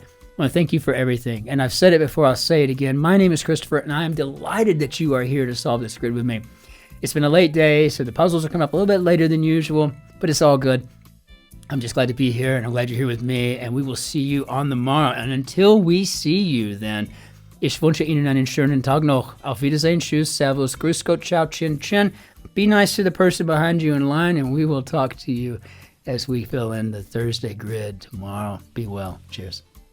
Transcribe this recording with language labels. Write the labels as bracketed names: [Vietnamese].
[English] I want to thank you for everything. And I've said it before, I'll say it again. My name is Christopher, and I am delighted that you are here to solve this grid with me. It's been a late day, so the puzzles are coming up a little bit later than usual, but it's all good. I'm just glad to be here, and I'm glad you're here with me, and we will see you on the morrow. And until we see you then, [German] ich wünsche Ihnen einen schönen Tag noch. Auf Wiedersehen, tschüss, servus, grüß Gott, ciao, Cin-Cin. [English] Be nice to the person behind you in line, and we will talk to you as we fill in the Thursday grid tomorrow. Be well. Cheers.